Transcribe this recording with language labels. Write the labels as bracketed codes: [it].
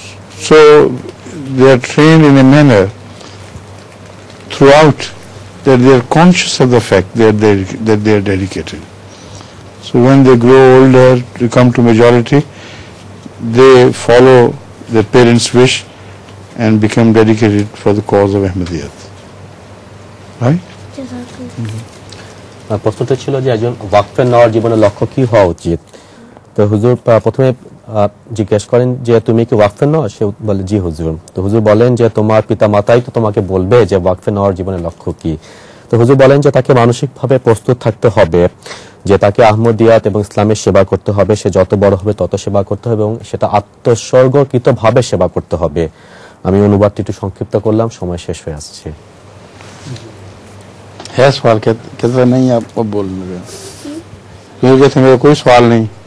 [en] So they are trained in a manner throughout that they are conscious of the fact that they are dedicated. So when they grow older, to come to majority, they follow their parents' wish and become dedicated for the cause of Ahmadiyyat. Right? [bn] প্রশ্নটা ছিল যে একজন ওয়াকফে নেওয়ার জীবনের লক্ষ্য কি হওয়া উচিত। তো হুজুর প্রথমে জিজ্ঞেস করেন যে তুমি কি ওয়াকফে নাও? সে বলে জি হুজুর। তো হুজুর বলেন যে তোমার পিতা মাতাই তো তোমাকে বলবে যে ওয়াকফে নেওয়ার জীবনের লক্ষ্য কি। তো হুজুর বলেন যে তাকে মানসিকভাবে প্রস্তুত থাকতে হবে, যে তাকে আহমদিয়াত এবং ইসলামের সেবা করতে হবে। সে যত বড় হবে তত সেবা করতে হবে এবং সেটা আত্মোৎসর্গকৃতভাবে সেবা করতে হবে। আমি অনুবাদটি একটু সংক্ষিপ্ত করলাম, সময় শেষ হয়ে আসছে। [hi] है सवाल कहता नहीं, आप अब बोल रहे हो कहते मेरा कोई सवाल नहीं।